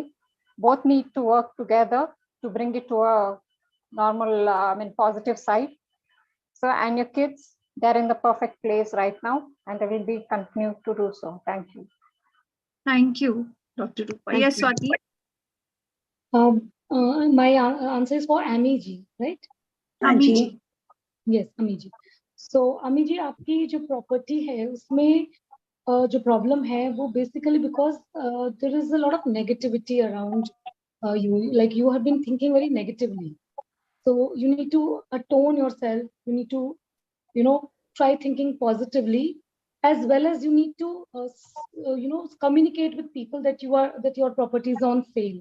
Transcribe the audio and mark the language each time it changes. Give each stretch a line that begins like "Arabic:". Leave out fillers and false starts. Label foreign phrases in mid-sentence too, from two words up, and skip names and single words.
English: Both need to work together to bring it to a normal, positive side. So, and your kids, they're in the perfect place right now, and they will be continue to do so. Thank you. Thank you, Dr. Rupa. Thank Yes, you. Swati. My answer is for Ami ji, right? Ami ji. Yes, Ami ji. So, Ami ji,
Hindi: आपकी जो property है उसमें जो problem है वो
English: basically because there is a lot of negativity around you. Like you have been thinking very negatively. So you need to atone yourself. You need to, try thinking positively, as well as you need to, communicate with people that your property is on sale.